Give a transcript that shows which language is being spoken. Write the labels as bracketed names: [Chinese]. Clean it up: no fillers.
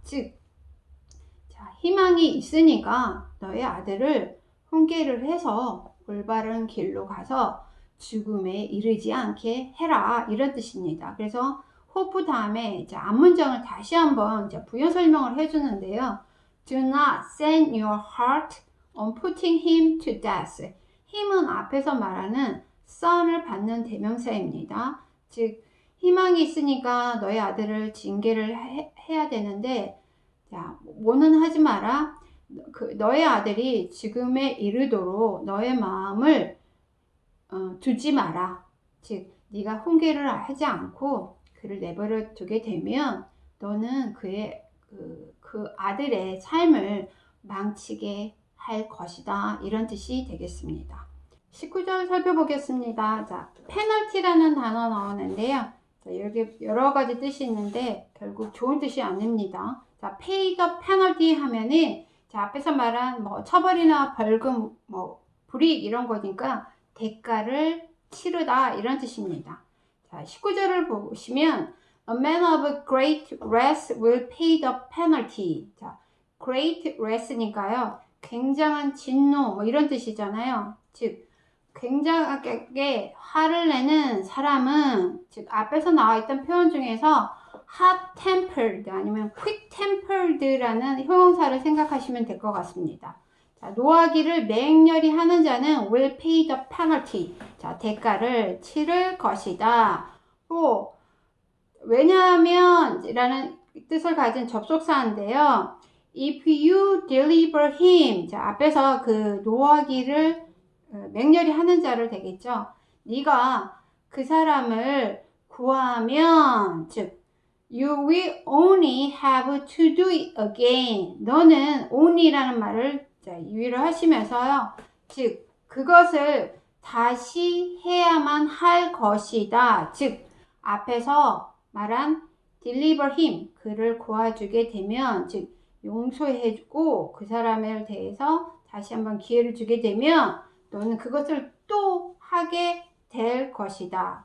[Korean] 즉, 자 희망이 있으니까 너의 아들을 훈계를 해서 올바른 길로 가서 죽음에 이르지 않게 해라 이런 뜻입니다. 그래서 hope 다음에 이제 앞문장을 다시 한번 이제 부연 설명을 해주는데요. [English] Do not set your heart on putting him to death. [Korean] 힘은 앞에서 말하는 son을 받는 대명사입니다. 즉 희망이 있으니까 너의 아들을 징계를 해야 되는데 자 뭐는 하지 마라. 너의 아들이 죽음에 이르도록 너의 마음을 두지 마라. 즉 네가 훈계를 하지 않고 그를 내버려 두게 되면 너는 그 아들의 삶을 망치게 할 것이다. 이런 뜻이 되겠습니다. 19절 살펴보겠습니다. 자, 페널티라는 단어 나오는데요. 자, 여기 여러 가지 뜻이 있는데 결국 좋은 뜻이 아닙니다. 자, [English] pay the penalty [Korean] 하면은 자, 앞에서 말한 처벌이나 벌금, 불이익 이런 거니까 대가를 치르다 이런 뜻입니다. 자, 19절을 보시면 [English] A man of great wrath will pay the penalty. [Korean] 자, [English] great wrath [Korean] 니까요. 굉장한 진노 이런 뜻이잖아요. 즉 굉장하게 화를 내는 사람은 즉 앞에서 나와 있던 표현 중에서 hot-tempered 아니면 quick-tempered라는 형용사를 생각하시면 될 것 같습니다. 자, 노하기를 맹렬히 하는 자는 [English] will pay the penalty. [Korean] 자, 대가를 치를 것이다. 또 왜냐하면 라는 뜻을 가진 접속사인데요. [English] If you deliver him. [Korean] 자, 앞에서 그 노하기를 맹렬히 하는 자를 되겠죠. 네가 그 사람을 구하면 즉 [English] You will only have to do it again. [Korean] 너는 only라는 말을 유의를 하시면서요. 즉 그것을 다시 해야만 할 것이다. 즉 앞에서 말한 [English] deliver him. [Korean] 그를 구해주게 되면 즉 용서해주고 그 사람에 대해서 다시 한번 기회를 주게 되면 너는 그것을 또 하게 될 것이다.